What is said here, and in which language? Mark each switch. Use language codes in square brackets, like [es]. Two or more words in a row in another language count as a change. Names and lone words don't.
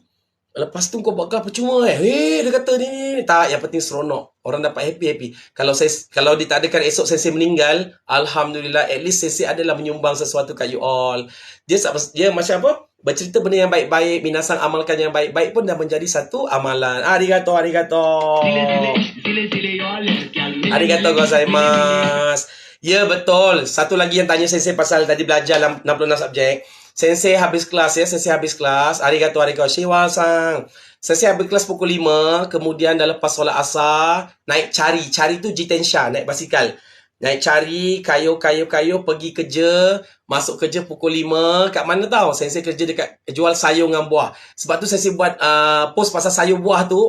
[ms] Lepas tu kau buat kelas percuma dia kata ni. Tak, yang penting seronok. Orang dapat happy-happy. Kalau ditakdirkan esok Sensei meninggal, Alhamdulillah, [en] at least [ms] Sensei adalah menyumbang sesuatu kat [en] you all. [ms] Dia macam apa? Bercerita benda yang baik-baik, minasan amalkan yang baik-baik pun dah menjadi satu amalan. Arigato. [ja] ありがとうございます. [ms] Ya, betul. Satu lagi yang tanya Sensei pasal tadi belajar 66 subjek. Sensei habis kelas ya, Sensei habis kelas. Arigato shiwa-san. Sensei habis kelas pukul 5, kemudian dah lepas solat asar, naik cari. Cari tu jitensha, naik basikal. Naik cari, kayu, pergi kerja, masuk kerja pukul 5. Kat mana tahu? Sensei kerja dekat jual sayur dengan buah. Sebab tu Sensei buat post pasal sayur buah tu.